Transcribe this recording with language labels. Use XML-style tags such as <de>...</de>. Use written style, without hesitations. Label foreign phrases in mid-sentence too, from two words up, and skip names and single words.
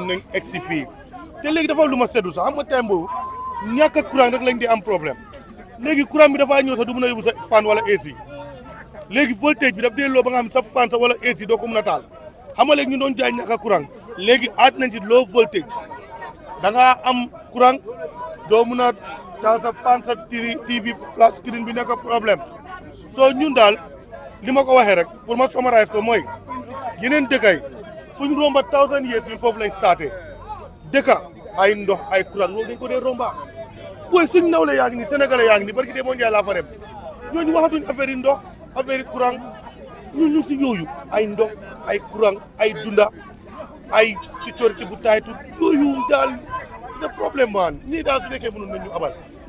<wo>nañ egg si fii te léegi dafa lu ma seddu sax xam nga time boobu ñàkk a courant rek lañ di am problème léegi courant bi dafaa ñëw sax du mën a yóbbu sa fan wala AC léegi voltage bi daf dee loo ba nga xam sa fan sa wala AC doo ko mën a taal xam nga léegi ñu doon jaay ñàkk a courant léegi aat nañ ci</wo> <en>low voltage</en> <wo>da ngaa am courant doo mën a taal sa fan sa</wo> <en>TV flat screen</en> <wo>bi nekk problème soo ñun daal li ma ko waxee rek pour ma summarize ko mooy yeneen dëkkay fu ñu romba 1000 years ñun foofu lañ starté dëkka ay ndox ay courant loolu dañ ko dee romba booy suñ nawle yaa ngi ni sénégalais yaa ngi ni barki dee moo njaay laa fa dem ñooñu waxatuñ affaire yi ndox affaire yi courant ñun ñu si yooyu ay ndox ay courant ay dunda ay sécurité bu taytu yooyu daal</wo> <fr>c'est problème</fr> <wo>man ñii daal su nekkee mënoon nañu abal</wo>